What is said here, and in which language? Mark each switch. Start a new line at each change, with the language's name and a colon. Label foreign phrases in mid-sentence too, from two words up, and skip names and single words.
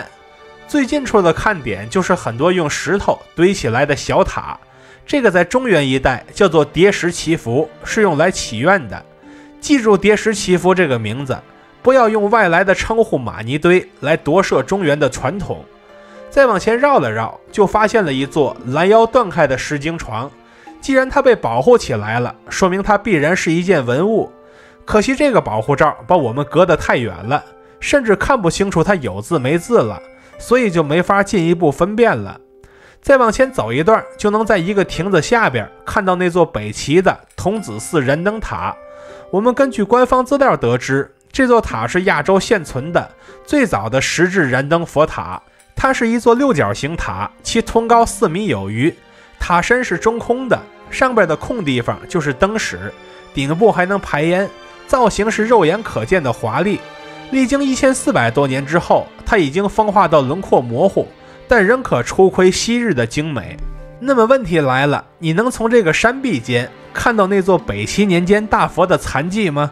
Chinese: 最近處的看點就是很多用石頭堆起來的小塔，這個在中原一帶叫做疊石祈福，是用來祈願的。記住疊石祈福這個名字，不要用外來的稱呼瑪尼堆來奪舍中原的傳統。再往前繞了繞，就發現了一座攔腰斷開的石經床。既然它被保護起來了，說明它必然是一件文物。可惜這個保護罩把我們隔得太遠了，甚至看不清楚它有字沒字了，所以就沒法進一步分辨了。再往前走一段，就能在一個亭子下邊看到那座北齊的童子寺燃燈塔。我們根據官方資料得知，這座塔是亞洲現存的最早的石質燃燈佛塔。它是一座六角形塔，其通高4米有餘，塔身是中空的，上邊的空地方就是燈室，頂部還能排煙，造型是肉眼可見的華麗。歷經1400多年之後，它已經風化到輪廓模糊，但仍可初窺昔日的精美。那麼問題來了，你能從這個山壁間看到那座北齊年間大佛的殘迹嗎？